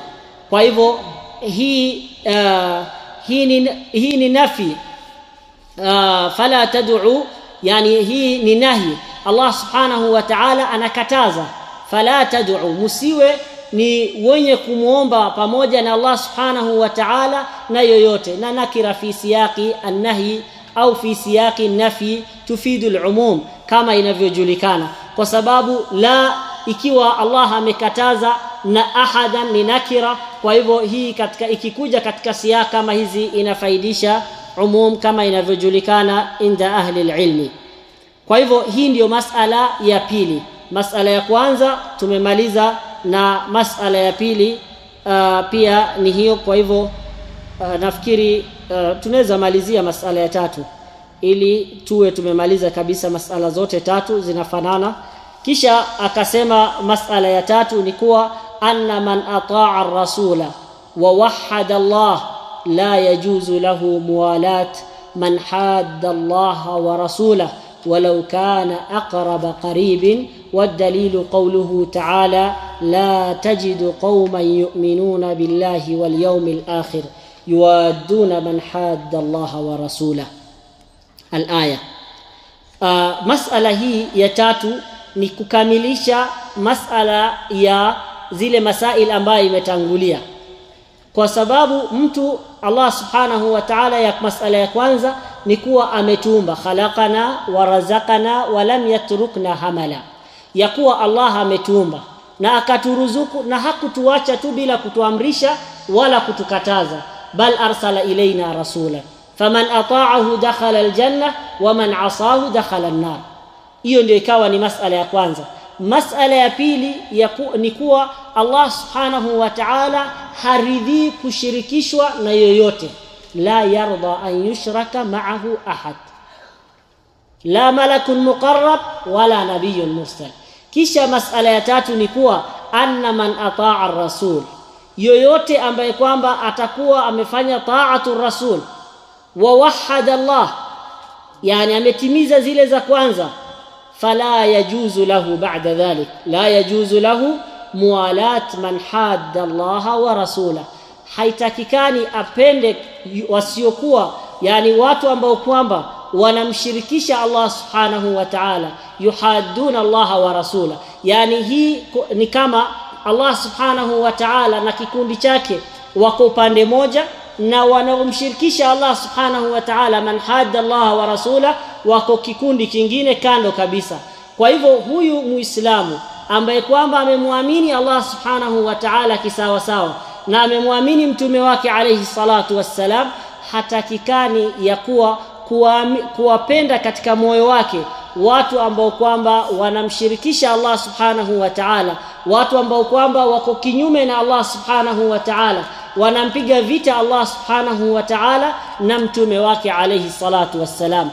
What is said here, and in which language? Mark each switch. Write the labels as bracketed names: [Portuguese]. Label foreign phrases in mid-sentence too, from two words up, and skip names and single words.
[Swahili] Kwa hivyo hii ni nafi, [Arabic] فلا تدعوا [Swahili] yani hii ni nahi. Allah [Arabic] سبحانه وتعالى [Swahili] anakataza [Arabic] فلا تدعوا, [Swahili] musiwe ni wenye kumuomba pamoja na Allah [Arabic] سبحانه وتعالى [Swahili] na yoyote. Na [Arabic] نكرة في سياق النهي أو في سياق النفي تفيد العموم [Swahili] kama inavyojulikana, kwa sababu la ikiwa Allah amekataza na ahadan ni nakira. Kwa hivyo hii katika ikikuja katika siyaq kama hizi inafaidisha umum kama inavyojulikana [Arabic] عند أهل العلم. [Swahili] Kwa hivyo hii ndio masala ya pili. Masala ya kwanza tumemaliza, na masala ya pili pia ni hiyo. Kwa hivyo nafikiri tunaweza malizia masala ya tatu ili tuwe tumemaliza kabisa masala zote tatu zinafanana. Kisha akasema masala ya tatu ni kuwa [Arabic] أن من أطاع الرسول ووحد الله لا يجوز له موالاة من حاد الله ورسوله ولو كان أقرب قريب. والدليل قوله تعالى لا تجد قوما يؤمنون بالله واليوم الآخر يوادون من حاد الله ورسوله. [Swahili] الآية. masala hii ya tatu ni kukamilisha masala ya zile masail ambayo imetangulia, kwa sababu mtu Allah [Arabic] سبحانه وتعالى [Swahili] ya masala ya kwanza ni kuwa ametuumba, [Arabic] خلقنا ورزقنا ولم يتركنا هملا, [Swahili] ya kuwa Allah ametuumba na akaturuzuku na hakutuacha tu bila kutuamrisha wala kutukataza, [Arabic] بل أرسل إلينا رسولا فمن أطاعه دخل الجنة ومن عصاه دخل النار. [Swahili] Hiyo ndio ikawa ni masala ya kwanza. Masala ya pili ni kuwa Allah [Arabic] سبحانه وتعالى [Swahili] haridhi kushirikishwa na yoyote, [Arabic] لا يرضى أن يشرك معه أحد لا ملك مقرب ولا نبي مرسل. [Swahili] Kisha masala ya tatu ni kuwa [Arabic] أن من أطاع الرسول, [Swahili] yoyote ambaye kwamba atakuwa amefanya [Arabic] طاعة الرسول ووحد الله, [Swahili] yani ametimiza zile za kwanza, [Arabic] فلا يجوز له بعد ذلك لا يجوز له موالاة من حاد الله ورسوله, [Swahili] haitakikani apende wasiokuwa, yani watu ambao kwamba wanamshirikisha Allah [Arabic] سبحانه وتعالى, يحادون الله ورسوله. [Swahili] Yani hii ni kama Allah [Arabic] سبحانه وتعالى [Swahili] na kikundi chake wako upande moja, na wanaomshirikisha Allah [Arabic] سبحانه وتعالى من حاد الله ورسوله [Swahili] wako kikundi kingine kando kabisa. Kwa hivyo huyu muislamu ambaye kwamba amemwamini Allah [Arabic] سبحانه وتعالى [Swahili] kisawa sawa na amemwamini mtume wake [Arabic] عليه الصلاة والسلام, [Swahili] hatakikani ya kuwapenda katika moyo wake watu ambao kwamba wanamshirikisha Allah [Arabic] سبحانه وتعالى, [Swahili] watu ambao kwamba wako kinyume na Allah [Arabic] سبحانه وتعالى, [Swahili] wanampiga vita Allah [Arabic] سبحانه وتعالى [Swahili] na mtume wake [Arabic] عليه الصلاة والسلام.